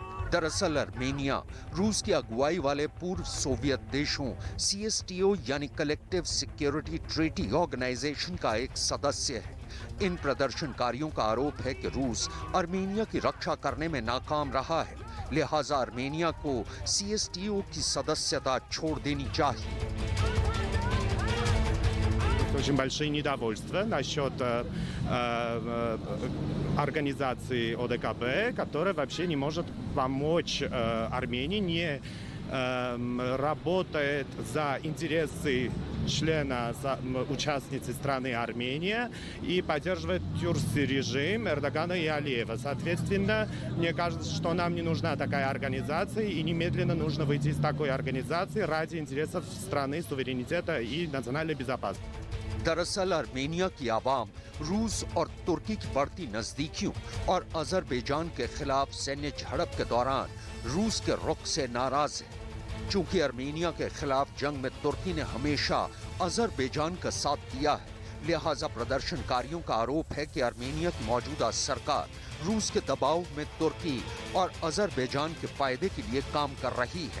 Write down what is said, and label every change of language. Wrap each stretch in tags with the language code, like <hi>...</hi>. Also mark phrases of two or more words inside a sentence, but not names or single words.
<hi>दरअसल आर्मेनिया रूस की अगुवाई वाले पूर्व सोवियत देशों CSTO यानी कलेक्टिव सिक्योरिटी ट्रीटी ऑर्गेनाइजेशन का एक सदस्य है। इन प्रदर्शनकारियों का आरोप है कि रूस आर्मेनिया की रक्षा करने में नाकाम रहा है, लिहाजा आर्मेनिया को CSTO की सदस्यता छोड़ देनी चाहिए।</hi> <ru>Очень большие недовольства насчет организации ОДКБ, которая вообще не может помочь Армении, не работает за интересы члена, участницы страны Армения и поддерживает тюркский режим Эрдогана и Алиева. Соответственно, мне кажется, что нам не нужна такая организация и немедленно нужно выйти из такой организации ради интересов страны, суверенитета и национальной безопасности.</ru> <hi>दरअसल आर्मेनिया की आवाम रूस और तुर्की की बढ़ती नजदीकियों और अजरबैजान के खिलाफ सैन्य झड़प के दौरान रूस के रुख से नाराज है। चूंकि आर्मेनिया के खिलाफ जंग में तुर्की ने हमेशा अजरबैजान का साथ दिया है, लिहाजा प्रदर्शनकारियों का आरोप है कि आर्मेनिया की मौजूदा सरकार रूस के दबाव में तुर्की और अजरबैजान के फायदे के लिए काम कर रही है।</hi>